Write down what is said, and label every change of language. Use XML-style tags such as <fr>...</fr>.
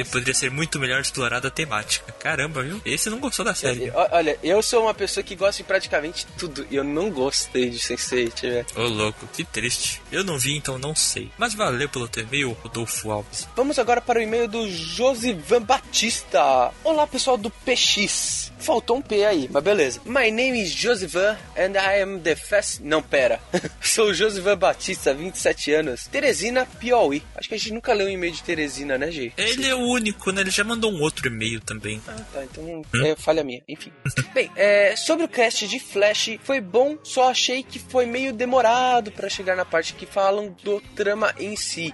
<pt>E poderia ser muito melhor explorada a temática. Caramba, viu? Esse não gostou da série. Olha, eu sou uma pessoa que gosta de praticamente tudo e eu não gostei de Sense8, velho. Ô, louco, que triste. Eu não vi, então não sei. Mas valeu pelo teu e-mail, Rodolfo Alves. Vamos agora para o e-mail do Josivan Batista. Olá, pessoal do PX. Faltou um P aí. Mas beleza.</pt> <en>My name is Josivan and I am the fast...</en> <pt>Não, pera. Sou Josivan Batista, 27 anos. Teresina, Piauí. Acho que a gente nunca leu um e-mail de Teresina, né, G? Ele é o único, né? Ele já mandou um outro e-mail também. Ah, tá. Então, é falha minha. Enfim. Bem, sobre o cast de Flash, foi bom, só achei que foi meio demorado pra chegar na parte que falam do trama em si.</pt>